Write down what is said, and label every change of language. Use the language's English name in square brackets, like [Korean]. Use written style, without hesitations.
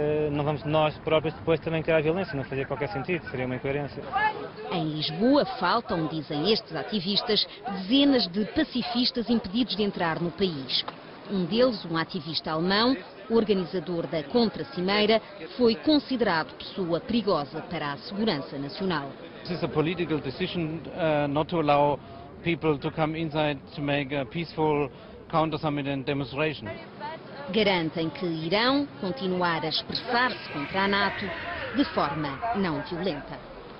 [Portuguese] Não vamos nós próprios depois também criar violência, não fazia qualquer sentido, seria uma incoerência. Em Lisboa faltam, dizem estes ativistas, dezenas de pacifistas impedidos de entrar no país. Um deles, um ativista alemão, organizador da contra-cimeira, foi considerado pessoa perigosa para a segurança nacional. [English] This is a political decision not to allow people to come inside to make a peaceful counter-summit and demonstration. [Portuguese] Garantem que irão continuar a expressar-se contra a NATO de forma não violenta.